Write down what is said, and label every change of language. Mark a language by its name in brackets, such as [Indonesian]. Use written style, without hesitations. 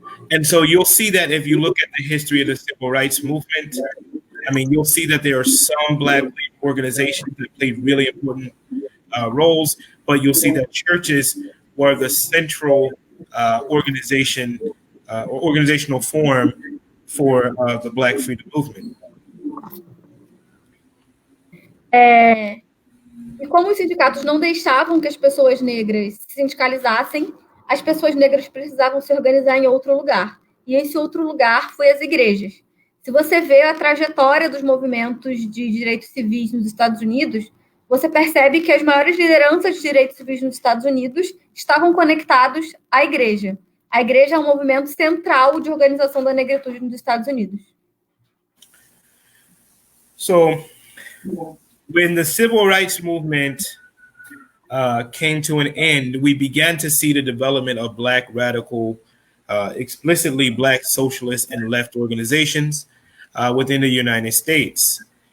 [English] And so you'll see that if you look at the history of the civil rights movement, I mean, you'll see that there are some Black organizations that played really important roles, but you'll see that churches were the central organization or organizational form for the Black freedom movement. [Portuguese] E como os sindicatos não deixavam que as pessoas negras se sindicalizassem, as pessoas negras precisavam se organizar em outro lugar. E esse outro lugar foi as igrejas. Se você vê a trajetória dos movimentos de direitos civis nos Estados Unidos, você percebe que as maiores lideranças de direitos civis nos Estados Unidos estavam conectados à igreja. A igreja é um movimento central de organização da negritude nos Estados Unidos. [English] So, when the civil rights movement came to an end, we began to see the development of Black radical, explicitly Black socialist and left organizations within the United States.